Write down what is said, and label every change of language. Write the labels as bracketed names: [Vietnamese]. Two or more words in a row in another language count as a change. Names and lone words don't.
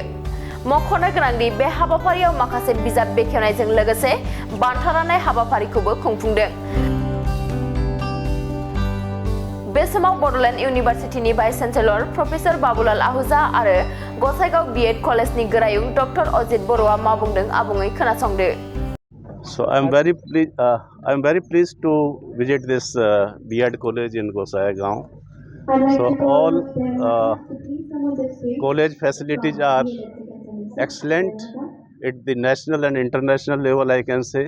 [Bodo] मख'नो गोनांदि बे हाबाफारियाव माखासे बिजाब बेखेवनायजों लोगोसे बान्था राननाय हाबाफारिखौबो खुंफुंदों। बे समाव बड'लेण्ड इउनिभार्सिटिनि भाइस-चान्सेलर प्रफेसर बाबुलाल आहुजा आरो गसाइगाव B.Ed कलेजनि गोरायुं डक्टर अजित बर'आ मा बुंदों आबुङै खोनासंदो। [English] So I'm very pleased to visit this B.Ed college in Gossaigaon. So all college facilities are excellent at the national and international level, I can say.